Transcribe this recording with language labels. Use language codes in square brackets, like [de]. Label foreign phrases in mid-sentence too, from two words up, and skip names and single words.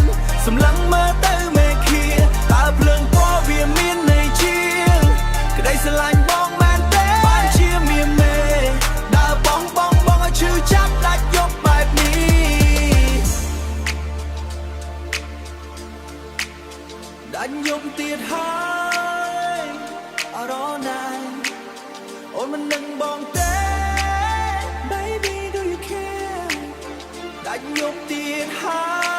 [km] សម្លឹងមើលទៅមេឃាតើភ្លើងពណ៌វាមានន័យជាងក្តីស្រឡាញ់បងមែនទេបានជាមានមេដើរបងឲ្យឈឺចាប់ដាច់យប់បែបនេះដាច់យប់ទៀតហើយអរណាអូនមិននឹងបងទេ [en] Baby do you care [km] ដាច់យប់ទៀតហើយ